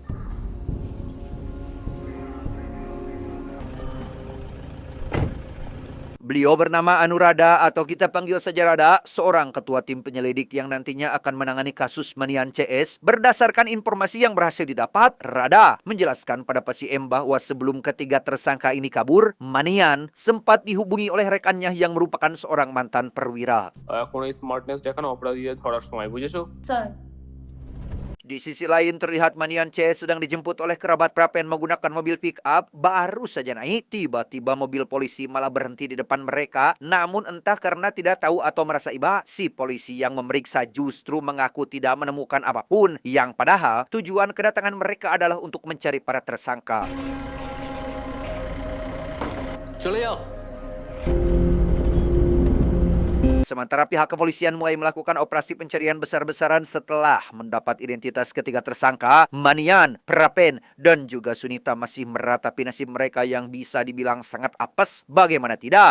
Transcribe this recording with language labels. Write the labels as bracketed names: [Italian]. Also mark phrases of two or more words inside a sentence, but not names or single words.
[Indonesian] Beliau bernama Anurada atau kita panggil saja Rada, seorang ketua tim penyelidik yang nantinya akan menangani kasus Manian CS. Berdasarkan informasi yang berhasil didapat, Rada menjelaskan pada Pak Si M bahwa sebelum ketiga tersangka ini kabur, Manian sempat dihubungi oleh rekannya yang merupakan seorang mantan perwira. [Bangla] এখন এই স্মার্টনেস দেখানো অপরাধীদের ধরার সময়, বুঝেছো? স্যার [Indonesian] Di sisi lain terlihat Manian CS sedang dijemput oleh kerabat Prapen menggunakan mobil [English] pick up. [Indonesian] Baru saja naik, tiba-tiba mobil polisi malah berhenti di depan mereka. Namun entah karena tidak tahu atau merasa iba, si polisi yang memeriksa justru mengaku tidak menemukan apapun. Yang padahal tujuan kedatangan mereka adalah untuk mencari para tersangka. [Bangla] চলে যাও। [Indonesian] Sementara pihak kepolisian mulai melakukan operasi pencarian besar-besaran setelah mendapat identitas ketiga tersangka, Manian, Prapen, dan juga Sunita masih meratapi nasib mereka yang bisa dibilang sangat apes. Bagaimana tidak?